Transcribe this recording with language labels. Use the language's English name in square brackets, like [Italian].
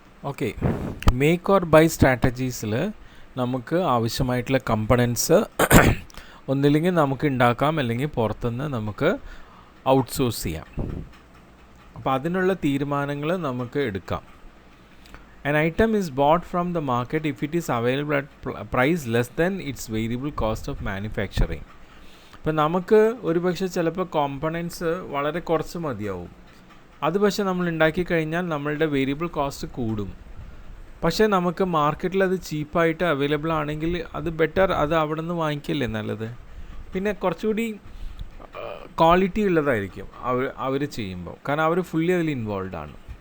[Malayalam] Okay, make or by സ്ട്രാറ്റജീസിൽ നമുക്ക് ആവശ്യമായിട്ടുള്ള components ഒന്നില്ലെങ്കിൽ നമുക്ക് ഉണ്ടാക്കാം, അല്ലെങ്കിൽ പുറത്തുനിന്ന് നമുക്ക് ഔട്ട്സോഴ്സ് ചെയ്യാം. അപ്പോൾ അതിനുള്ള തീരുമാനങ്ങൾ നമുക്ക് എടുക്കാം. [English] An item is bought from the market if it is available at price less than its variable cost of manufacturing. [Malayalam] ഇപ്പോൾ നമുക്ക് ഒരു പക്ഷേ ചിലപ്പോൾ കോമ്പണൻസ് വളരെ കുറച്ച് മതിയാവും. അത് പക്ഷേ നമ്മൾ ഉണ്ടാക്കി കഴിഞ്ഞാൽ നമ്മളുടെ വേരിയബിൾ കോസ്റ്റ് കൂടും. പക്ഷേ നമുക്ക് മാർക്കറ്റിൽ അത് ചീപ്പായിട്ട് അവൈലബിൾ ആണെങ്കിൽ അത് ബെറ്റർ, അത് അവിടെ നിന്ന് വാങ്ങിക്കില്ലേ നല്ലത്. പിന്നെ കുറച്ചുകൂടി ക്വാളിറ്റി ഉള്ളതായിരിക്കും അവർ ചെയ്യുമ്പോൾ, കാരണം അവർ ഫുള്ളി അതിൽ ഇൻവോൾവ് ആണ്.